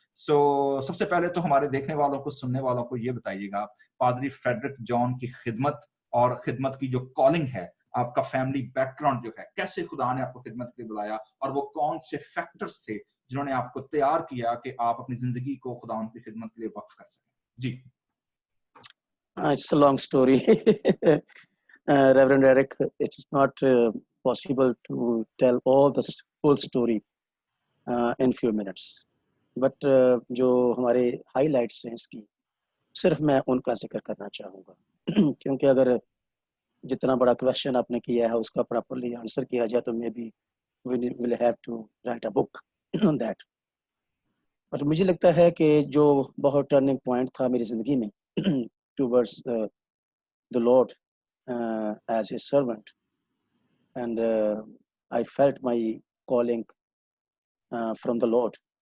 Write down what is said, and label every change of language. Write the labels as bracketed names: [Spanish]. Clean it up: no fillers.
[Urdu] سب سے پہلے تو ہمارے دیکھنے والوں کو, سننے والوں کو یہ بتائیے گا, پادری فریڈرک جان کی خدمت اور خدمت کی جو کالنگ ہے, آپ کا فیملی بیک گراؤنڈ جو ہے, کیسے خدا نے آپ کو خدمت کے لیے بلایا, اور وہ کون سے فیکٹرز تھے جنہوں نے آپ کو تیار کیا کہ آپ اپنی زندگی کو خداوند کی خدمت کے لیے وقف کر سکیں. جی. [English] It's a long story. Reverend Eric, it's not possible to tell all the full story in few minutes. [Urdu] But جو ہمارے ہائی لائٹس ہیں اس کی, صرف میں ان کا ذکر کرنا چاہوں گا, کیونکہ اگر جتنا بڑا کویشچن آپ نے کیا ہے اس کا پراپرلی آنسر کیا جائے تو میں بھی [English] will have to write a book on that. [Urdu] But مجھے لگتا ہے کہ جو بہت ٹرننگ پوائنٹ تھا میری زندگی میں [English] towards the Lord as his servant, and I felt my calling from the Lord.